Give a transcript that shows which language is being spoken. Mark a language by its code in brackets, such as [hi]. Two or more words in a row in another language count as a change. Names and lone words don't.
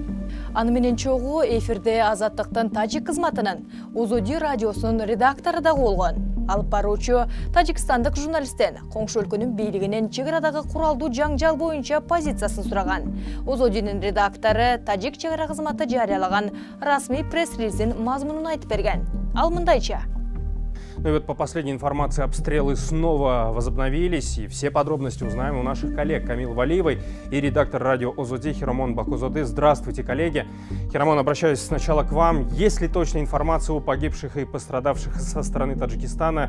[ky] Аны менен чогуу эфирде Азаттыктын тажик кызматынын Озоди радиосунун редактору дагы болгон. Алып баруучу тажикстандык журналисттен коңшу өлкөнүн бийлигинен чек арадагы куралдуу жаңжал боюнча позициясын сураган. Озодинин редактору тажик чек ара кызматы жарыялаган расмий пресс-релиздин мазмунун айтып берген. Ал мындайча: [ru] Ну и вот по последней информации обстрелы снова возобновились, и все подробности узнаем у наших коллег Камилы Валиевой и редактор радио Озоди Хиромон Бакузоды. Здравствуйте, коллеги. Хиромон, обращаюсь сначала к вам. Есть ли точная информация о погибших и пострадавших со стороны Таджикистана?